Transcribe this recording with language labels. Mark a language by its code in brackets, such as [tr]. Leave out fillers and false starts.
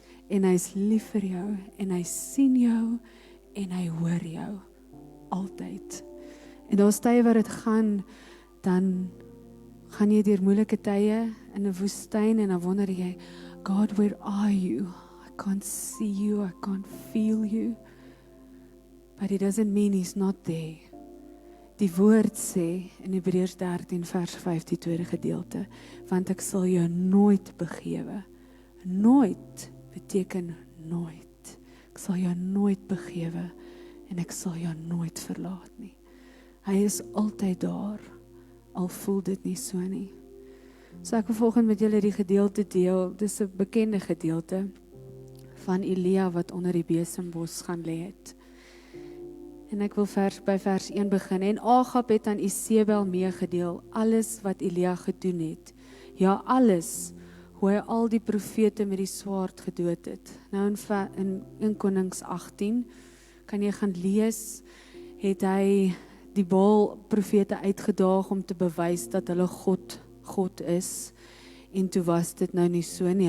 [af] En hy is lief vir jou. En hy sien jou. En hy hoor jou. Altyd. En daar is tye waar dit gaan, dan gaan jy deur moeilike tye in 'n woestyn en dan wonder jy, [en] God, where are you? I can't see you, I can't feel you. But it doesn't mean he's not there. [af] Die woord sê in Hebreërs 13 vers 5 die tweede gedeelte, want ek sal jou nooit begewe. Nooit beteken nooit. Ek sal jou nooit begewe en ek sal jou nooit verlaat nie. Hy is altyd daar, al voel dit nie so nie. So ek wil volgende met julle die gedeelte deel, dis 'n bekende gedeelte van Elia wat onder die besembos gaan lê het. En ek wil by vers 1 begin. En Agab het aan Isebel meegedeel alles wat Elia gedoen het. Ja, alles, hoe hy al die profete met die swaard gedood het. Nou in 1 Konings 18, kan jy gaan lees, het hy die Baal profete uitgedaag om te bewys dat hulle God is. En toe was dit nou nie so nie.